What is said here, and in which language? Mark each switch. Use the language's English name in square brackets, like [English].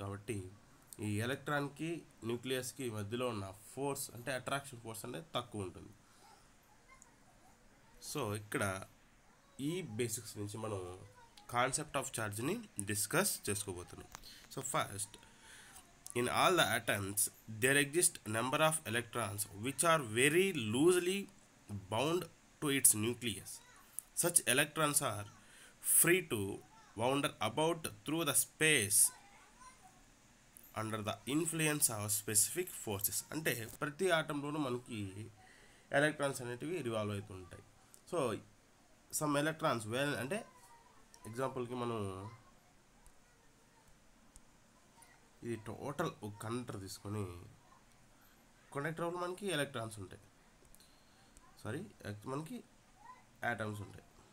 [Telugu] కాబట్టి ఈ ఎలక్ట్రాన్కి న్యూక్లియస్కి మధ్యలో ఉన్న ఫోర్స్ అంటే అట్రాక్షన్ ఫోర్స్ అనేది తక్కువ ఉంటుంది. సో ఇక్కడ ఈ బేసిక్స్ నుంచి మనం కాన్సెప్ట్ ఆఫ్ ఛార్జ్ని డిస్కస్ చేసుకోబోతున్నాం. [English] So first, in all the atoms there exist number of electrons which are very loosely bound to its nucleus. Such electrons are free to wander about through the space under the influence of specific forces. [Telugu] అంటే ప్రతి ఆటంలోనూ మనకి electrons అనేటివి revolve అవుతూ ఉంటాయి. So some electrons అంటే ఎగ్జాంపుల్కి మనం ఇది టోటల్ ఒక కండక్టర్ తీసుకొని, కండక్టర్లో మనకి ఎలక్ట్రాన్స్ ఉంటాయి, మనకి యాటమ్స్ ఉంటాయి.